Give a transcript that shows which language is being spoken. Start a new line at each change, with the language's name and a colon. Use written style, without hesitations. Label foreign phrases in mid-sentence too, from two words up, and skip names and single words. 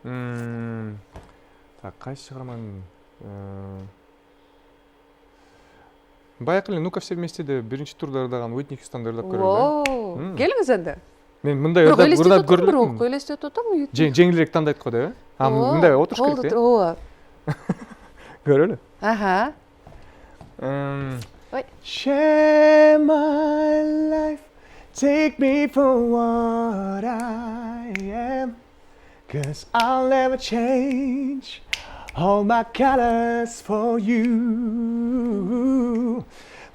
Kyrgyz: Так, кайсы чыгарманы? Баягы эле «Ну-ка все вместе» де биринчи турда ырдаган Уитни Хьюстонду ырдап көрөлү. Келиңиз анда. Мен мындай ырдап көрүлөм. Бирок элестетип атам. Жеңилирээк тандайт го деп, э? Мындай отуруш керек, э? Ооба. Көрөлү. Аха.
English: Share my life, take me for what I am, 'cause I'll never change all my colors for you.